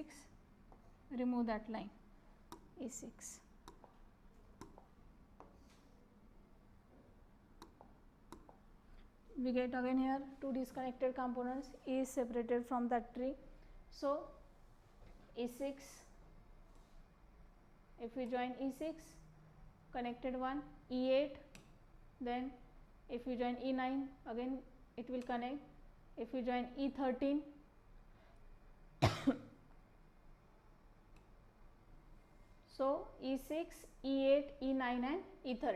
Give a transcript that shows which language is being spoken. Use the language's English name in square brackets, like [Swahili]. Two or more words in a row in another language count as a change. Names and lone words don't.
[English] Remove that line, E6. We get again here two disconnected components, E is separated from that tree, so E6, if we join E6, connected one, E8, then if we join E9, again it will connect. If we join E13, so E6, E8, E9 and E13.